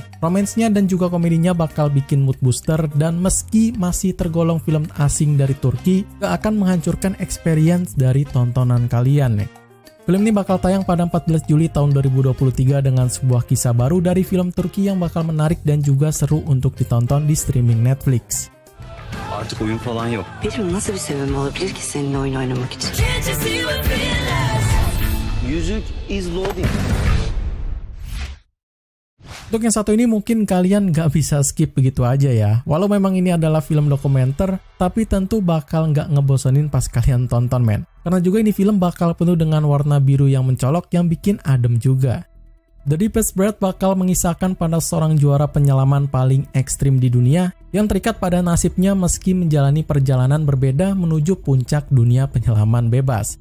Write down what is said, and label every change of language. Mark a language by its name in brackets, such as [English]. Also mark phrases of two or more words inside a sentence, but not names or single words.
[Indonesian] Romansnya dan juga komedinya bakal bikin [English] mood booster, [Indonesian] dan meski masih tergolong film asing dari Turki, gak akan menghancurkan experience dari tontonan kalian nih. Film ini bakal tayang pada 14 Juli tahun 2023 dengan sebuah kisah baru dari film Turki yang bakal menarik dan juga seru untuk ditonton di streaming Netflix. [Turkish] Artık oyun falan yok. Benim nasıl bir sebebim olabilir ki seninle oyun oynamak için? Yüzük [English] is loading. [Indonesian] Untuk yang satu ini mungkin kalian nggak bisa skip begitu aja ya. Walau memang ini adalah film dokumenter, tapi tentu bakal nggak ngebosenin pas kalian tonton men. Karena juga ini film bakal penuh dengan warna biru yang mencolok yang bikin adem juga. The Deepest Breath bakal mengisahkan pada seorang juara penyelaman paling ekstrim di dunia yang terikat pada nasibnya meski menjalani perjalanan berbeda menuju puncak dunia penyelaman bebas.